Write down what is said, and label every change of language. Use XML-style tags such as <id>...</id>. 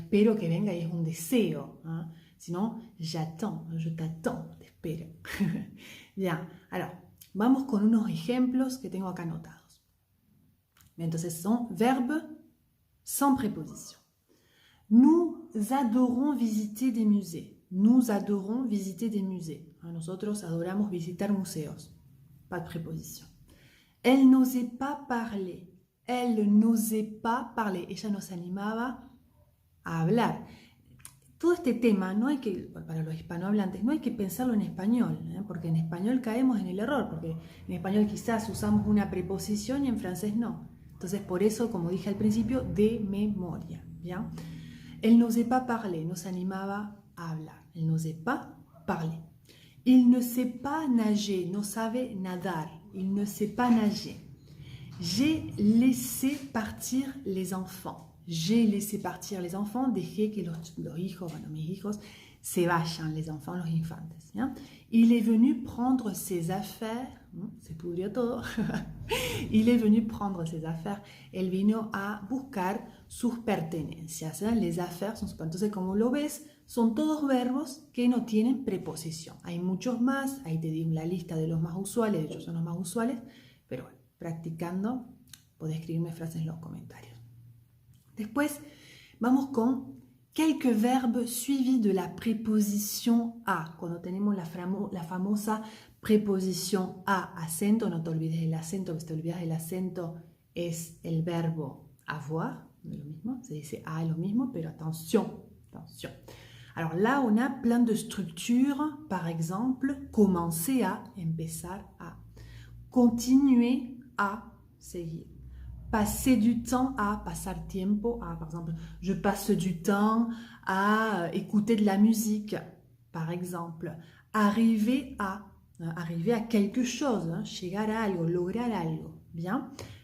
<es>Espero que venga y es un deseo, ¿eh?</es> <fr>Sinon, j'attends, je t'attends,</fr> <es>te espero. Bien, alors, vamos con unos ejemplos que tengo acá anotados. Entonces, son</es> <fr>verbes sans préposition. Nous adorons visiter des musées. Nous adorons visiter des musées.</fr> <es>Nosotros adoramos visitar museos.</es> <fr>Pas de préposition. Elle n'osait pas parler. Elle n'osait pas parler.</fr> <es>Ella no se animaba a hablar. Todo este tema no hay que, para los hispanohablantes, no hay que pensarlo en español, porque en español caemos en el error, porque en español quizás usamos una preposición y en francés no. Entonces, por eso, como dije al principio, de memoria. ¿Ya?</es> <fr>Elle n'osait pas parler,</fr> <es>no se animaba a hablar.</es> <fr>Elle n'osait pas parler. Il ne sait pas nager,</fr> <es>no sabe nadar.</es> <fr>Il ne sait pas nager. J'ai laissé partir les enfants. J'ai laissé partir les enfants.</fr> <es>Dejé que los hijos, bueno, mis hijos, se vayan,</es> <fr>les enfants,</fr> <es>los infantes. ¿Ya?</es> <fr>Il est venu prendre ses affaires.</fr> <es>Se pudrió todo.</es> <fr>Il est venu prendre ses affaires.</fr> <es>Él vino a buscar sus pertenencias. ¿Eh?</es> <fr>Les affaires</fr> <es>son sus. Entonces, como lo ves, son todos verbos que no tienen preposición. Hay muchos más. Ahí te di la lista de los más usuales. De hecho, son los más usuales. Pero bueno, practicando, podés escribirme frases en los comentarios. Después, vamos con</es> <fr>quelques verbes suivis de la préposition a.</fr> <es>Cuando tenemos la famosa preposición a, acento, no te olvides del acento, que si te olvidas del acento es el verbo avoir, no es lo mismo, se dice a lo mismo, pero attention.</es> <fr>Alors là, on a plein de structures, par exemple, commencer à,</fr> <es>empezar a,</es> <fr>continuer à, seguir, passer du temps à,</fr> <es>pasar tiempo à,</es> <fr>par exemple, je passe du temps à écouter de la musique, par exemple, arriver à quelque chose, hein,</fr> <es>llegar a algo, lograr algo,</es> <fr>bien.</fr>